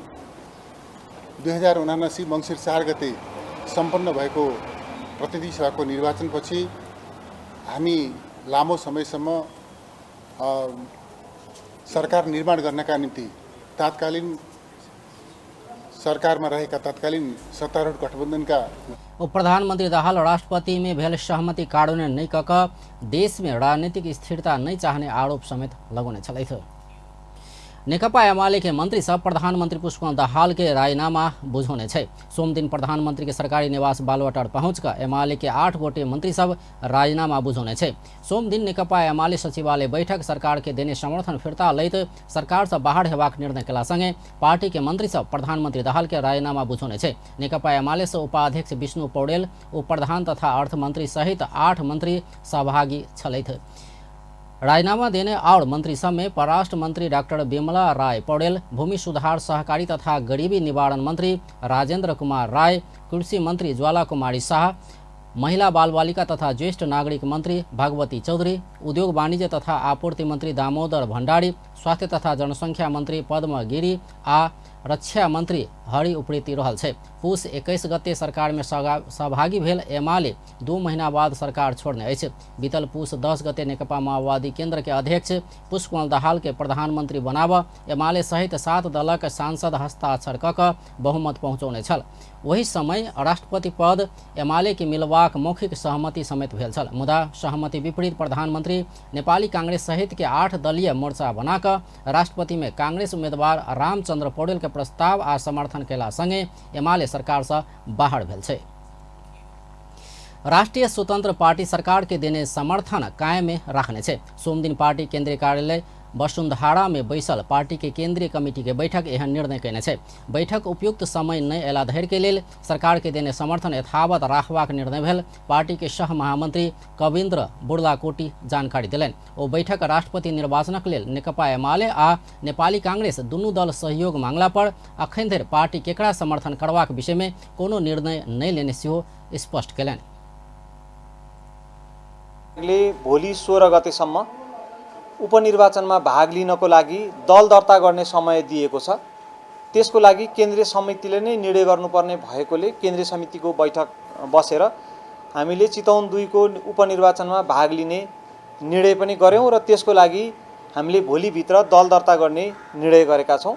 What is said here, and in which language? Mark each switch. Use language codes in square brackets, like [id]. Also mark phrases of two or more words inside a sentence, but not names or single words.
[ne] 2079 मङ्सिर 4 गते सम्पन्न भएको प्रतिनिधि सभाको निर्वाचनपछि हामी लामो समयसम्म सरकार निर्माण गर्नका निम्ति तात्कालीन सरकारमा रहेका तत्कालीन सत्तारूढ गठबन्धनका [mai] उप प्रधानमन्त्री दाहाल राष्ट्रपति में भेल सहमति कार्यान्वयन नै कक देश में राजनीतिक स्थिरता नै चाहने आरोप समेत लगाउने छलैथ। नेकपा एमाले के मंत्री सब प्रधानमंत्री पुष्पकमल दाहाल के राजीनामा बुझाउने छै। सोम दिन प्रधानमंत्री के सरकारी निवास बालुवाटार पहुंचकर एमाले के 8 गोटे मंत्री सब राजीनामा बुझाउने छै। सोम दिन नेकपा एमाले सचिवालय बैठक सरकार के देने समर्थन फिर्ता लैत सरकार से बाहर हेबाक निर्णय केला संगे पार्टी के मंत्री सब प्रधानमंत्री दाहाल के राजीनामा बुझाउने छै। नेकपा एमाले से उपाध्यक्ष विष्णु पौडेल, उप प्रधान तथा अर्थमंत्री सहित 8 मंत्री सहभागी छलैथ। राजीनामा देने और मंत्री सब में परराष्ट्र मंत्री डॉक्टर बिमला राय पौडेल, भूमि सुधार सहकारी तथा गरीबी निवारण मंत्री राजेंद्र कुमार राय, कृषि मंत्री ज्वाला कुमारी शाह, महिला बाल बालिका तथा ज्येष्ठ नागरिक मंत्री भगवती चौधरी, उद्योग वाणिज्य तथा आपूर्ति मंत्री दामोदर भण्डारी, स्वास्थ्य तथा जनसंख्या मंत्री पद्म गिरी आ रक्षा मंत्री हरि उप्रेती रहल छै। पुष 21 गते सरकार में सहभागी भेल एमाले 2 महीना बाद सरकार छोड़ने अछि। बीतल पुष 10 गते नेकपा माओवादी केंद्र के अध्यक्ष पुष्पकमल दाहाल के प्रधानमंत्री बनाब एमाले सहित 7 दलक सांसद हस्ताक्षर कऽ बहुमत पहुँचौने छल। वही समय राष्ट्रपति पद एमाले के मिलबाक मौखिक सहमति समेत भेल छल। मुदा सहमति विपरीत प्रधानमंत्री नेपाली कांग्रेस सहित के 8 दलीय मोर्चा बनाकर राष्ट्रपति में कांग्रेस उम्मीदवार रामचंद्र पौडेल के प्रस्ताव आ समर्थन केला संगे एमाले सरकार से बाहर भेल छै। राष्ट्रीय स्वतंत्र पार्टी सरकार के देने समर्थन कायम में रखने छै। सोम दिन पार्टी केंद्रीय कार्यालय वसुंधरा में बैसल पार्टी के केंद्रीय कमिटी के बैठक एहन निर्णय कयने छै। बैठक उपयुक्त समय नहीं अयला धरि के लेल सरकार के देने समर्थन यथावत राखबाक निर्णय भेल। पार्टी के सह महामंत्री कविन्द्र बुर्लाकोटी जानकारी दिलनि। ओ बैठक राष्ट्रपति निर्वाचनक लेल नेकपा एमाले आ नेपाली कांग्रेस दुनू दल सहयोग मांगला पर अखन धरि पार्टी केकरा समर्थन करबाक विषय में कोनो निर्णय नहीं लेने सेहो स्पष्ट केलनि। [ne] भोलि 16 गतेसम्म उपनिर्वाचनमा भाग लिनको लागि दल दर्ता गर्ने समय दिएको छ। त्यसको लागि केन्द्रीय समितिले नै निर्णय गर्नुपर्ने भएकोले केन्द्रीय समितिको बैठक बसेर हामीले चितवन 2 को उपनिर्वाचनमा भाग लिने निर्णय पनि गर्यौं र त्यसको लागि हामीले भोलि भित्र दल दर्ता गर्ने निर्णय गरेका छौं।